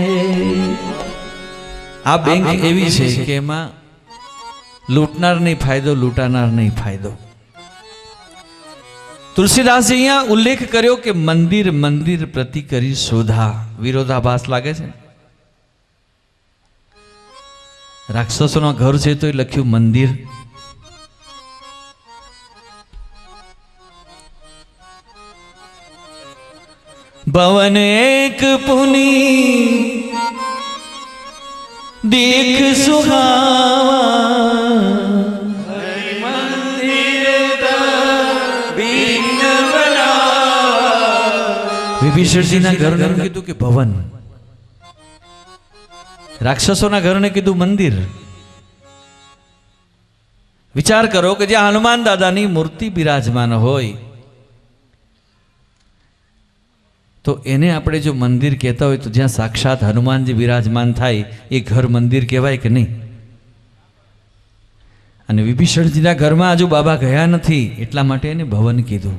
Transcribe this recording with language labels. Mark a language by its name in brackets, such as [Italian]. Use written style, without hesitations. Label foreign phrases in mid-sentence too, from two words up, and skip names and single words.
[Gujarati] આ બેંક એવી છે કે એમાં લૂંટનાર નહીં ફાયદો લૂંટાનાર નહીં ફાયદો। તુલસીદાસ જી અહીંયા ઉલ્લેખ કર્યો કે [Awadhi] मंदिर मंदिर प्रति करी शोधा। [Gujarati] વિરોધાભાસ લાગે છે. રાક્ષસોના ઘર છે તો લખ્યું મંદિર। [Awadhi] भवन एक पुनि देख सुहावा [Gujarati] વિભીષણ જી ના ઘર ને કીધું કે ભવન, રાક્ષસો ના ઘર ને કીધું મંદિર। વિચાર કરો કે જ્યાં હનુમાન દાદાની મૂર્તિ બિરાજમાન હોય તો એને આપણે જો મંદિર કહેતા હોય તો જ્યાં સાક્ષાત હનુમાનજી બિરાજમાન થાય એ ઘર મંદિર કહેવાય કે નહીં? અને વિભીષણજીના ઘરમાં હજુ બાબા ગયા નથી એટલા માટે એને ભવન કીધું.